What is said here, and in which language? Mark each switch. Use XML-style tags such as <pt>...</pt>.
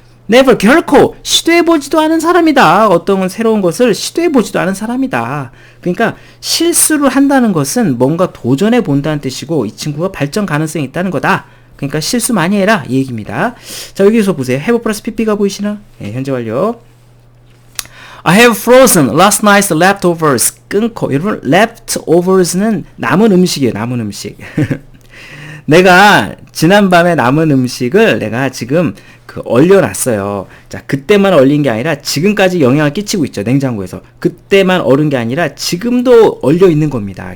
<ko>never, 결코 시도해보지도 않은 사람이다. 어떤 새로운 것을 시도해보지도 않은 사람이다. 그러니까 실수를 한다는 것은 뭔가 도전해본다는 뜻이고 이 친구가 발전 가능성이 있다는 거다. 그러니까 실수 많이 해라 이 얘기입니다. 자, 여기서 보세요. have 플러스 pp가 보이시나? 현재 완료.</ko> <en>I have frozen last night's leftovers.</en> <ko>끊고. 여러분, leftovers는 남은 음식이에요. 남은 음식. 내가 지난밤에 남은 음식을 내가 지금 얼려놨어요. 자, 그때만 얼린 게 아니라 지금까지 영향을 끼치고 있죠. 냉장고에서. 그때만 얼은 게 아니라 지금도 얼려 있는 겁니다.</ko>